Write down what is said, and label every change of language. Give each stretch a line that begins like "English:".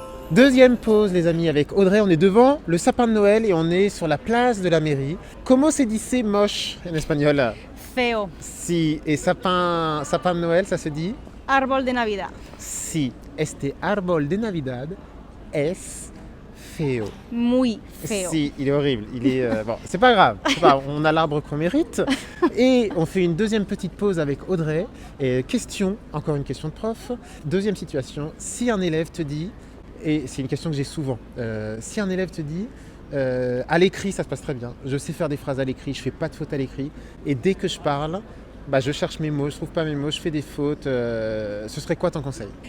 French: Deuxième pause, les amis, avec Audrey. On est devant le sapin de Noël et on est sur la place de la mairie. Comment se dice moche en espagnol?
Spanish: Feo.
French: Si, et sapin de Noël, ça se dit?
Spanish: Árbol de Navidad. Si, este árbol de Navidad es feo. Muy feo.
French: Si, il est horrible. Il est bon, c'est pas grave. On a l'arbre qu'on mérite. Et on fait une deuxième petite pause avec Audrey. Et question, encore une question de prof. Deuxième situation, si un élève te dit, et c'est une question que j'ai souvent, si un élève te dit, à l'écrit ça se passe très bien, je sais faire des phrases à l'écrit, je fais pas de fautes à l'écrit, et dès que je parle, je cherche mes mots, je trouve pas mes mots, je fais des fautes, ce serait quoi ton conseil?